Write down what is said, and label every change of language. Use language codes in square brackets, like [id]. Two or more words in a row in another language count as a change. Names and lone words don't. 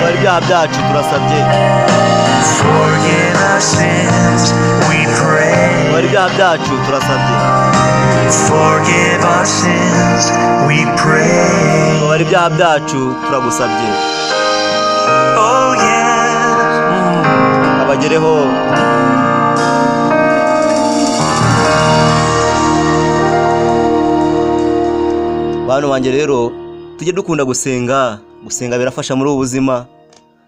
[rw] ibyaha byacu turasabye. [en] Forgive our sins, we pray. [rw] Bari ibyaha byacu turasabye. [en] Forgive our sins, we pray. [rw] Bari ibyaha byacu turagusabye. [en] Oh yeah. [rw] Abagereho. Bantu banjye rero tujye dukunda gusenga birafasha muri ubu buzima.